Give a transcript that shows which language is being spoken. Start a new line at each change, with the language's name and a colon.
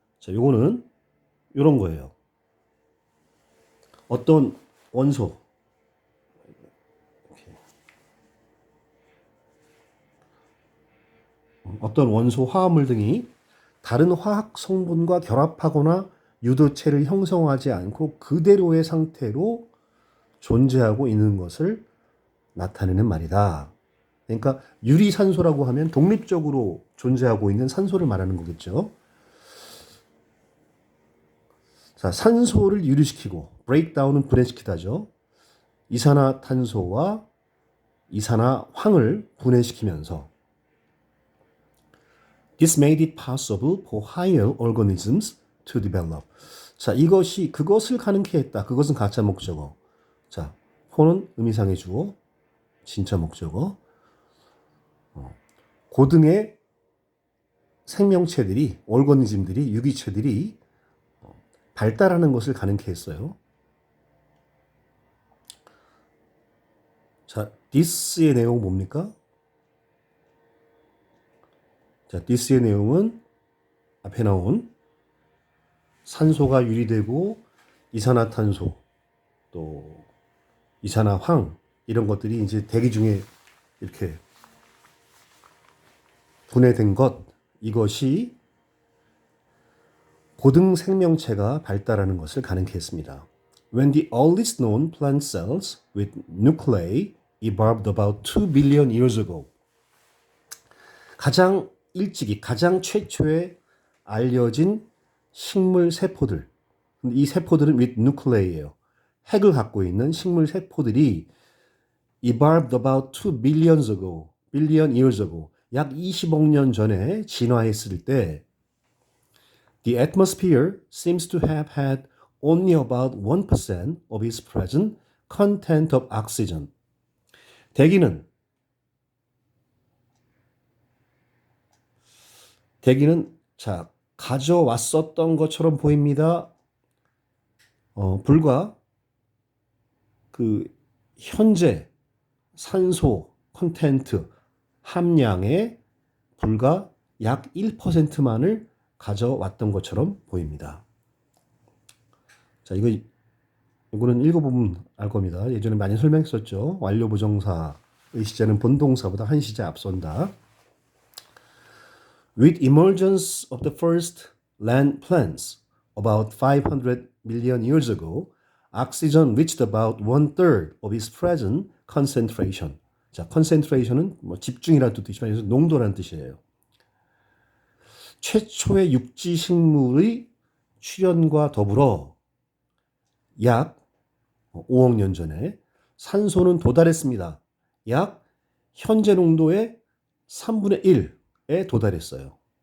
Korean: 자, 요거는 요런 거예요. 어떤 원소, 어떤 원소, 화합물 등이 다른 화학 성분과 결합하거나 유도체를 형성하지 않고 그대로의 상태로 존재하고 있는 것을 나타내는 말이다. 그러니까 유리산소라고 하면 독립적으로 존재하고 있는 산소를 말하는 거겠죠. 자, 산소를 유리시키고 브레이크다운은 분해시키다죠. 이산화탄소와 이산화황을 분해시키면서
English: This made it possible for higher organisms to develop.
Korean: 자, 그것을 가능케 했다. 그것은 가짜 목적어. 자, for는 의미상의 주어, 진짜 목적어. 고등의 생명체들이, 얼거니즘들이, 유기체들이 발달하는 것을 가능케 했어요. 자, this의 내용은 뭡니까? 자, this의 내용은 앞에 나온 산소가 유리되고 이산화탄소 또 이산화황 이런 것들이 이제 대기 중에 이렇게 분해된 것, 이것이 고등 생명체가 발달하는 것을 가능케 했습니다.
English: When the earliest known plant cells with nuclei evolved about 2 billion years ago.
Korean: 가장 일찍이, 가장 최초에 알려진 식물 세포들. 이 세포들은
English: with nuclei예요.
Korean: 핵을 갖고 있는 식물 세포들이
English: evolved about 2 billion years ago.
Korean: 약 20억 년 전에 진화했을 때
English: The atmosphere seems to have had only about 1% of its present content of oxygen.
Korean: 대기는 자, 가져왔었던 것처럼 보입니다. 불과 그 현재 산소 컨텐트 함량의 불과 약 1%만을 가져왔던 것처럼 보입니다. 자, 이거는 읽어보면 알 겁니다. 예전에 많이 설명했었죠. 완료 부정사의 시제는 본동사보다 한 시제 앞선다.
English: With emergence of the first land plants about 500 million years ago, oxygen reached about 1/3 of its present concentration.
Korean: 자, concentration은 뭐 집중이라는 뜻이지만 농도라는 뜻이에요. 최초의 육지 식물의 출현과 더불어 약 5억 년 전에 산소는 도달했습니다. 약 현재 농도의 3분의 1에 도달했어요.